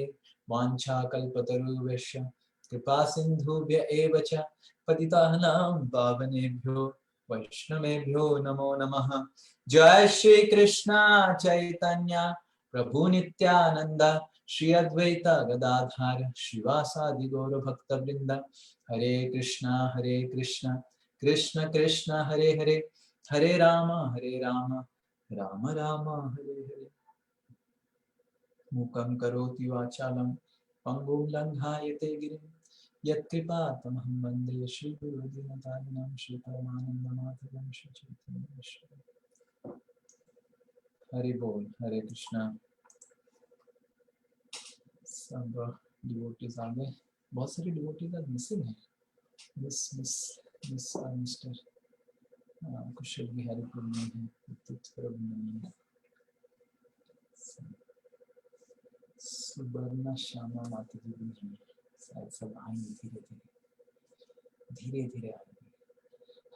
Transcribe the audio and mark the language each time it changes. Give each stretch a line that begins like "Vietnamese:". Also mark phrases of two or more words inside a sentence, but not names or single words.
Sanskrit: वाञ्छाकल्पतरुभ्यश्च कृपा सिन्धुभ्य एव च पतितानां पावनेभ्यो वैष्णवेभ्यो नमो नमः। जय श्री कृष्ण चैतन्य प्रभु नित्यानंद श्री अद्वैत गदाधर श्रीवासादि गौर भक्त वृंद। हरे कृष्णा कृष्ण कृष्ण हरे हरे, हरे राम राम राम हरे हरे। मूकं करोति वाचालं पंगुं लंघायते गिरिं यत्कृपातमहं वन्दे श्रीगुरुदीनतारिणं श्रीपरमानन्दमाधवं श्रीचैतन्येश्वरम्।
Hindi: हरि बोल, हरे कृष्णा। सब डिवोटीज आ गए, बहुत सारे डिवोटीज आज मिसिंग है। मिस मिस मिस मिस्टर कुशल बिहारी प्रभु नहीं है, उदित प्रभु नहीं है, सुवर्णा श्यामा माता जी भी हैं, शायद सब आएंगे धीरे धीरे धीरे धीरे आएंगे।